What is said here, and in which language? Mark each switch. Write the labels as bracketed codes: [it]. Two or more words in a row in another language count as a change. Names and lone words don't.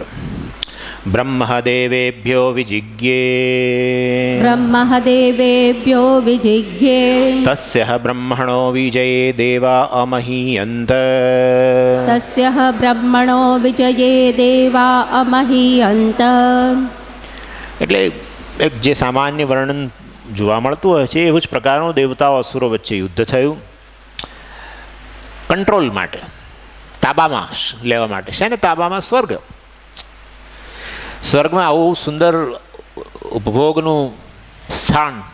[sa] ब्रह्मदेवेभ्यो विजिज्ञे ब्रह्मदेवेभ्यो विजिज्ञे तस्यः ब्रह्मणो विजये देवा अमहीयन्त तस्यः ब्रह्मणो विजये देवा अमहीयन्त। [gu] એટલે એક જે સામાન્ય વર્ણન જોવા મળતું હોય છે એવું જ પ્રકારનું દેવતાઓ અસુરો વચ્ચે યુદ્ધ થયું કંટ્રોલ માટે, તાબામાં લેવા માટે. છે ને તાબામાં સ્વર્ગ. સ્વર્ગમાં આવું સુંદર ઉપભોગનું સ્થાન.